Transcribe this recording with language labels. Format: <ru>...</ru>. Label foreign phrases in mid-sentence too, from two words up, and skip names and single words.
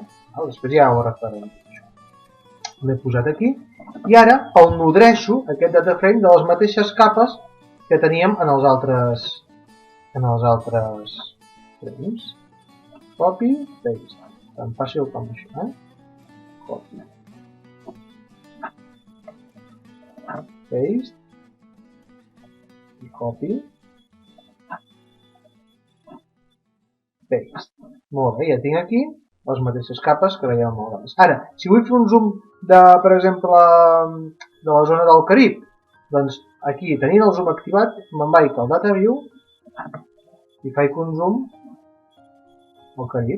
<ca>Després ja ho referem. L'he posat aquí, i ara el nodreixo, aquest</ca> <en>data frame,</en> <ca>de les mateixes capes que teníem en els altres frames.</ca> <en>Copy, paste.</en> <ca>Tan fàcil com això, Copy. Paste.</ca> <en>I copy. Paste.</en> <ca>Molt bé, ja tinc aquí les mateixes capes que veiem molt abans. Ara, si vull fer un zoom per exemple, de la zona del Carib, doncs aquí, tenint el zoom activat, me'n vaig al Data View i faig un zoom al Carib.</ca>